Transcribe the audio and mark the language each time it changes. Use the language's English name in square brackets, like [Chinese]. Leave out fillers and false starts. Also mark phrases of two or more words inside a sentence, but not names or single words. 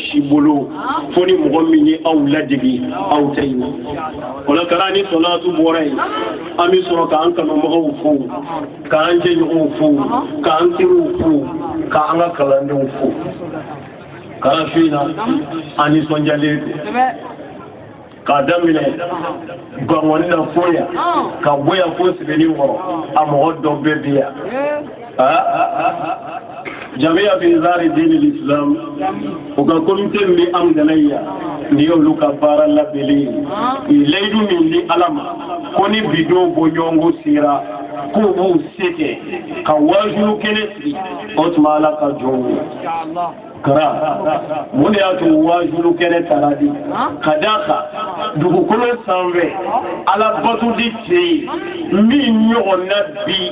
[Bambara] si bolo fo ni mɔgɔ min ye aw ladege aw ta in na o la kara ni sɔlatu bɔra yen an bɛ sɔrɔ k'an kanubagaw fo k'an jɛɲɔgɔnw fo k'an teriw fo k'an ka kalandenw fo kara su in na an nisɔndiyalen don k'a daminɛ Gangoni na fo yan ka bɔ yan fo Sebenikɔrɔ a mɔgɔ dɔ bɛɛ bɛ yan Jamiyatu Izhar din al-Islam o ka comité min bɛ an dala yan ni y'olu ka baara labɛnlen ye layidu min di Ala ma ko ni bidon bɔɲɔgɔnko sera k'u b'u se kɛ ka waajulu kɛnɛ sigi o tuma Ala ka jɔn ye kara mun de y'a to waajulu kɛnɛ tara di ka d'a kan dugukolo sanfɛ Ala bato di cɛ ye min ɲɔgɔn na bi